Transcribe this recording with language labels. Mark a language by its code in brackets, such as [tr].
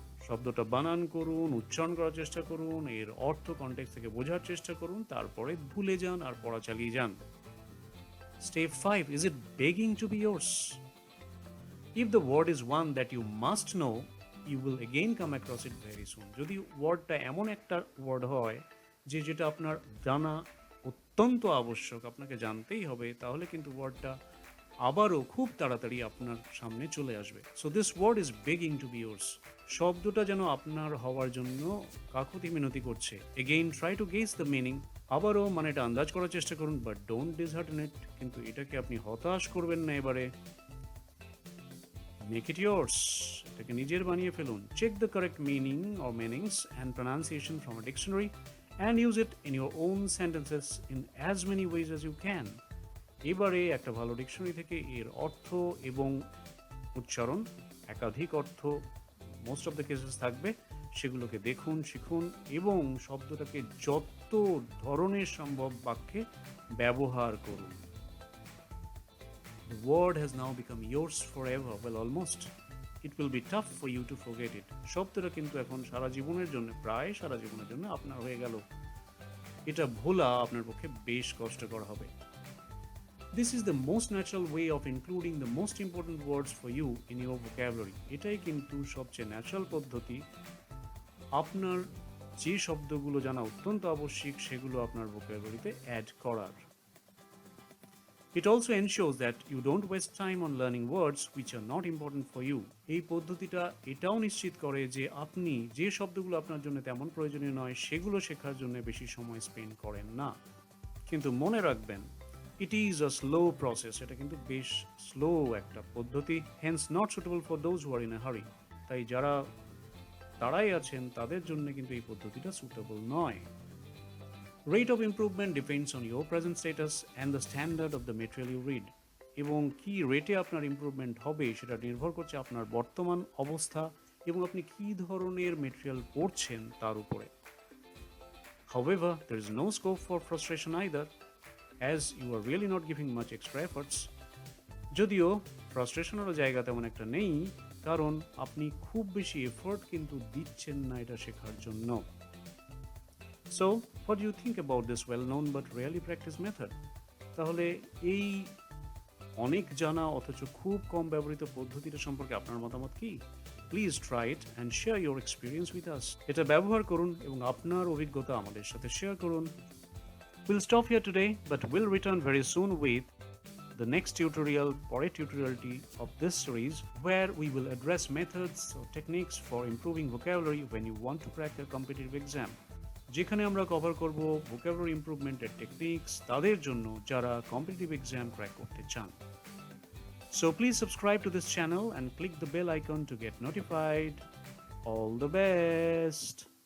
[bn] শব্দটা বানান করুন, উচ্চারণ করার চেষ্টা করুন, এর অর্থ কনটেক্সট থেকে বোঝার চেষ্টা করুন, তারপরে ভুলে যান আর পড়া চালিয়ে যান। [en] Step 5. Is it begging to be yours? If the word is one that you must know, you will again come across it very soon. [bn] যদি ওয়ার্ডটা এমন একটা ওয়ার্ড হয় যেটা আপনার জানা অত্যন্ত আবশ্যক, আপনাকে জানতেই হবে, তাহলে কিন্তু ওয়ার্ডটা আবারও খুব তাড়াতাড়ি আপনার সামনে চলে আসবে। [en] So this word is begging to be yours. [bn] শব্দটা যেন আপনার হওয়ার জন্য কাকুতি মিনতি করছে। [en] Again try to guess the meaning. [bn] আবারও মানেটা আন্দাজ করার চেষ্টা করুন, [en] But don't dishearten it. [bn] কিন্তু এটাকে আপনি হতাশ করবেন না এবারে। [en] Make it yours. [bn] এটাকে নিজের বানিয়ে ফেলুন। [en] Check the correct meaning or meanings and pronunciation from a dictionary and use it in your own sentences in as many ways as you can. [bn] এবারে একটা ভালো ডিকশনারি থেকে এর অর্থ এবং উচ্চারণ, একাধিক অর্থ [en] most of the cases [bn] থাকবে, সেগুলোকে দেখুন, শিখুন এবং শব্দটাকে যত ধরনের সম্ভব বাক্যে ব্যবহার করুন। [en] The word has now become yours forever. Well, almost. It will be tough for you to forget it. [bn] শব্দটা কিন্তু এখন সারা জীবনের জন্য, প্রায় সারা জীবনের জন্য আপনার হয়ে গেল। এটা ভোলা আপনার পক্ষে বেশ কষ্টকর হবে। [en] This is the most natural way of including the most important words for you in your vocabulary. [bn] এটাই কিন্তু সবচেয়ে ন্যাচারাল পদ্ধতি আপনার যে শব্দগুলো জানা অত্যন্ত আবশ্যিক সেগুলো আপনার ভোকাবুলারিতে অ্যাড করার। [en] It also ensures that you don't waste time on learning words which are not important for you. [bn] এই পদ্ধতিটা এটাও নিশ্চিত করে যে আপনি যে শব্দগুলো আপনার জন্য তেমন প্রয়োজনীয় নয় সেগুলো শেখার জন্য বেশি সময় স্পেন্ড করেন না। কিন্তু মনে রাখবেন, [en] it is a slow process. [bn] এটা কিন্তু বেশ স্লো একটা পদ্ধতি, [en] hence not suitable for those who are in a hurry. [bn] তাই যারা তাড়াই আছেন তাদের জন্য কিন্তু এই পদ্ধতিটা সুটেবল নয়। [en] Rate of improvement depends on your present status and the standard of the material you read. [bn] এবং কি রেটে আপনার ইমপ্রুভমেন্ট হবে সেটা নির্ভর করছে আপনার বর্তমান অবস্থা এবং আপনি কি ধরনের মেটেরিয়াল পড়ছেন তার উপরে। [en] However, there is no scope for frustration either, as you are really not giving much extra efforts. [bn] যদিও ফ্রাস্ট্রেশনেরও জায়গা তেমন একটা নেই, কারণ আপনি খুব বেশি এফোর্ট কিন্তু দিচ্ছেন না এটা শেখার জন্য। [en] So, what do you think about this well-known but rarely practiced method? [bn] তাহলে এই অনেক জানা অথচ খুব কম ব্যবহৃত পদ্ধতিটা সম্পর্কে আপনার মতামত কি? [en] Please try it and share your experience with us. [bn] এটা ব্যবহার করুন এবং আপনার অভিজ্ঞতা আমাদের সাথে শেয়ার করুন। [en] We'll stop here today, but we'll return very soon with the next tutorial, [bn] পরের টিউটোরিয়ালটি [en] of this series, where we will address methods or techniques for improving vocabulary when you want to crack a competitive exam. [bn] যেখানে আমরা cover করব vocabulary ইমপ্রুভমেন্টের techniques তাদের জন্য যারা competitive exam crack করতে চান। [en] So please subscribe to this channel and click the bell icon to get notified. All the best!